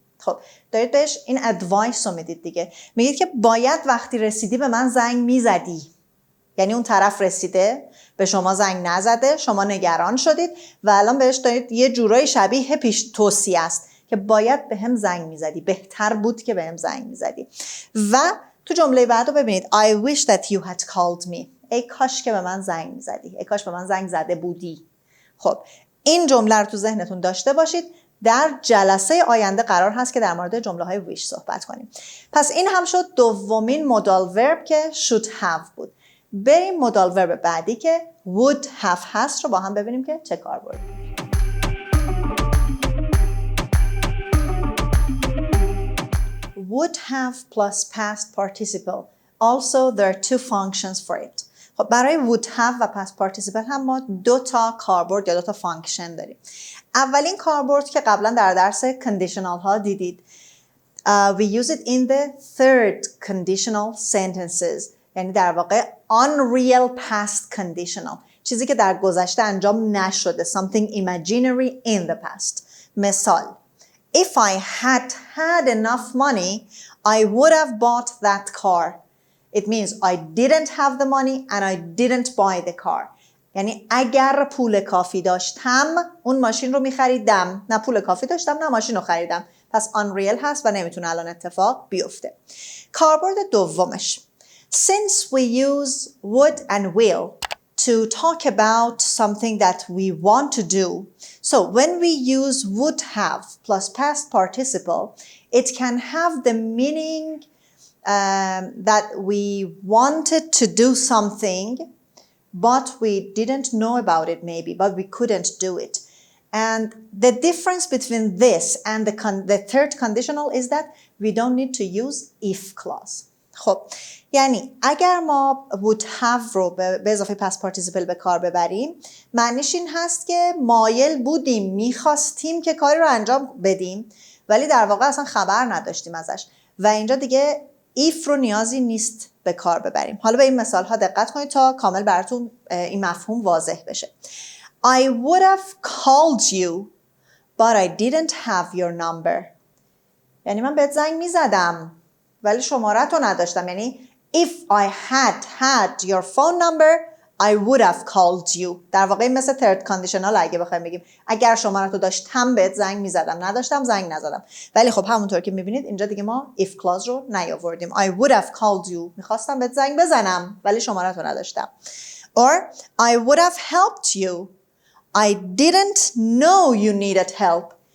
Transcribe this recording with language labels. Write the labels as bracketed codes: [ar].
[fa] خب دارید بهش این ادوایس رو میدید دیگه. میگید که باید وقتی رسیدی به من زنگ میزدی. یعنی اون طرف رسیده به شما زنگ نزده، شما نگران شدید و الان بهش دارید یه جورایی شبیه پیش توصیه است که باید به هم زنگ میزدی، بهتر بود که به هم زنگ میزدی. و تو جمله بعد رو ببینید. [en] I wish that you had called me. [fa] ای کاش که به من زنگ میزدی، ای کاش به من زنگ زده بودی. خب این جمله رو تو ذهنتون داشته باشید. در جلسه آینده قرار هست که در مورد جمله های ویش صحبت کنیم. پس این هم شد دومین مودال ورب که should have بود. بریم مودال ورب بعدی که would have هست رو با هم ببینیم که چه کاربردی. [en] Would have plus past participle. Also, there are two functions for it. [fa] خب برای would have و past participle هم ما دو تا کاربرد یا دو تا فانکشن داریم. اولین کاربرد که قبلا در درس conditional ها دیدید. We use it in the third conditional sentences. یعنی در واقع unreal past conditional. چیزی که در گذشته انجام نشده. [en] Something imaginary in the past. [fa] مثال. [en] If I had enough money, I would have bought that car. It means I didn't have the money and I didn't buy the car. [fa] یعنی اگر پول کافی داشتم اون ماشین رو میخریدم. نه پول کافی داشتم نه ماشین رو خریدم. پس unreal هست و نمیتونه الان اتفاق بیفته. کاربرد دومش. [en] Since we use would and will to talk about something that we want to do. So when we use would have plus past participle, it can have the meaning that we wanted to do something, but we didn't know about it maybe, but we couldn't do it. And the difference between this and the third conditional is that we don't need to use if clause. [fa] خب یعنی اگر ما would have رو به اضافه past participle به کار ببریم معنیش این هست که مایل بودیم میخواستیم که کاری رو انجام بدیم ولی در واقع اصلا خبر نداشتیم ازش و اینجا دیگه if رو نیازی نیست به کار ببریم. حالا به این مثال ها دقت کنید تا کامل براتون این مفهوم واضح بشه. [en] I would have called you but I didn't have your number. [fa] یعنی من بهت زنگ میزدم ولی شماره تو نداشتم. [en] یعنی if I had your phone number I would have called you. [fa] در واقع مثل third conditional اگه بخوایم بگیم اگر شماره تو داشتم بهت زنگ میزدم نداشتم زنگ نزدم. ولی خب همونطور که میبینید اینجا دیگه ما if clause رو نیاوردیم. [en] I would have called you. [fa] میخواستم بهت زنگ بزنم ولی شماره تو نداشتم. [en] Or I would have helped you. I didn't know you needed help.